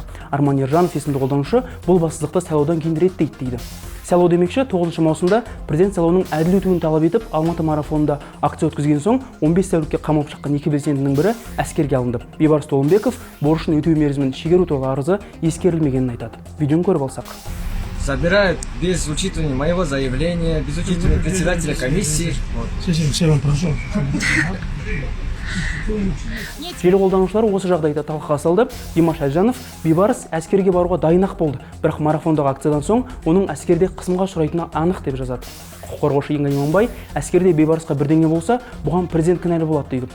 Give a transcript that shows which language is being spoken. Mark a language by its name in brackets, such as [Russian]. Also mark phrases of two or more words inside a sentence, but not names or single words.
[Kazakh] Арман Ержанов есімді қолданушы бұл бассыздықты сайлаудан кейін реттейді дейді. Сайлау демекші 9 маусымда президент сайлауының әділ өтуін талап етіп, Алматы марафонында акция өткізген соң 15 тәулікке қамалып шыққан екі белсендінің бірі әскерге алынды. Бейбарыс Толымбеков борышын өтеу мерзімін шегеру туралы арызы ескерілмегенін айтады. Видеоны көріп алсақ. [Russian] Забирают без учитывания моего заявления, без учитывания председателя комиссии. [Kazakh] Желі қолданушылары осы жағдайда талқыға салды. Димаш Әлжанов бейбарыс әскерге баруға дайын-ақ болды. Бірақ марафондағы акциядан соң оның әскерде қысымға ұшырайтыны анық деп жазады. Құқық қорғаушы Еңгай Иманбай әскерде бейбарысқа бірдеңе болса, бұған президент кінәлі болады дейді.